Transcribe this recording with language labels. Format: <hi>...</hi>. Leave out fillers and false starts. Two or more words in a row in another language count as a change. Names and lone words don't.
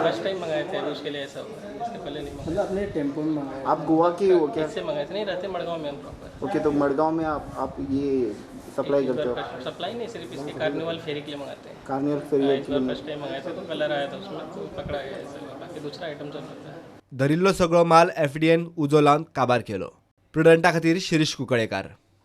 <en>first time</en> <hi>मंगाए थे अभी उसके लिए ऐसा हुआ है, इससे पहले नहीं मंगाए। मतलब अपने टेम्पो में मंगाया? आप गोवा के हो क्या? इससे मंगाए थे, नहीं रहते मड़गांव में हम प्रॉपर। ओके, तो मड़गांव में आप ये सप्लाई करते हो? सप्लाई नहीं, सिर्फ इसके कार्निवल फेरी के लिए मंगाते हैं। कार्निवल फेरी इस बार</hi> <en>first time</en> <hi>मंगाए थे तो कलर आया था उसमें तो पकड़ा गया ऐसा, बाकी दूसरा आइटम चल रहा था।</hi> <kok>धरिल्लो सगळो माल FDAन उजो लावन काबार केलो. प्रुडंटा खातीर शिरीष कुंकळेकार.</kok>